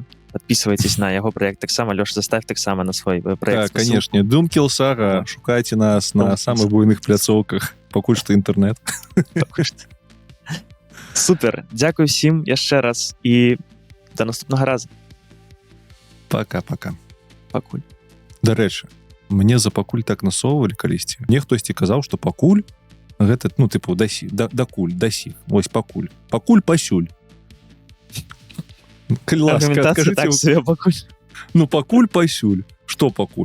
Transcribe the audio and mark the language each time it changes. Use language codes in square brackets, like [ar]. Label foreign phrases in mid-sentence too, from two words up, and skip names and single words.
[be] Падпісвайцеся на яго праект таксама. Лёша, заставь таксама на свой праект. Так, канешне. Doomkill Saga. Шукайце нас на самых буйных пляцоўках. Пакуль што інтэрнэт. Супер. Дзякуй усім яшчэ раз і да наступнага разу. [ru] Пока-пока. [be] Пакуль. Дарэчы, мне за пакуль так насоўвалі калісьці. Мне хтосьці казаў, што пакуль гэта, ну, тыпу, дакуль, дасі. Вось пакуль. Пакуль пасюль. Калі ласка, Аргументацыя скажыце, так сабе пакуль. ну, пакуль пасюль. Што пакуль?